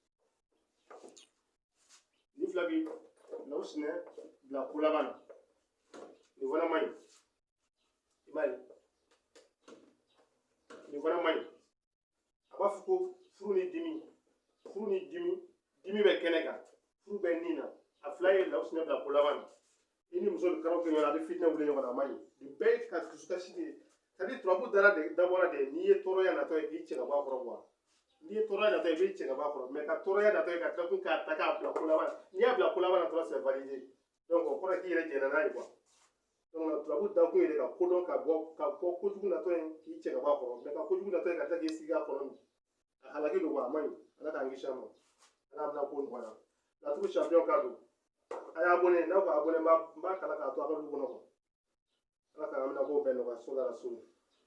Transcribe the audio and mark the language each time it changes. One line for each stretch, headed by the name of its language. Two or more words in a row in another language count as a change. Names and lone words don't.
Bambara: ni fila bi lawusinɛ bila ko laban na nin fana man ɲi i m'a ye nin fana man ɲi a b'a fɔ ko furu ni dimi bɛ kɛnɛ kan furu bɛ nin na a fila ye lawusinɛ bila ko laban na i ni muso bɛ karaw kɛ ɲɔgɔn na a bɛ fitinɛ wuli ɲɔgɔn na a man ɲi nin bɛɛ ye ka dusukasi de ye
French: c'est à dire
Bambara: turabu dabɔra de n'i ye tɔɔrɔya natɔ ye k'i cɛ ka bɔ a kɔrɔ quoi n'i ye tɔɔrɔya natɔ ye i b'i cɛ ka bɔ a kɔrɔ mais ka tɔɔrɔya natɔ ye ka tila kun k'a ta k'a bila ko laban n'i y'a bila ko laban na dɔrɔn
French: c'est validé
Bambara: donc o kɔrɔ ye k'i yɛrɛ jɛnna n'a ye quoi donc turabu dakun ye de ka kodɔn ka bɔ kojugu natɔ ye k'i cɛ ka bɔ a kɔrɔ mais ka kojugu natɔ ye ka tila k'i sigi a kɔrɔ a halaki don quoi a man ɲi ala k'an kisi a ma ala bɛna ko nɔgɔya laturu champion ka don a y'a abonné n'aw ka abonné n b'a kala k'a to a ka du kɔnɔ quoi ala k'an bɛna ko bɛɛ nɔgɔya so la so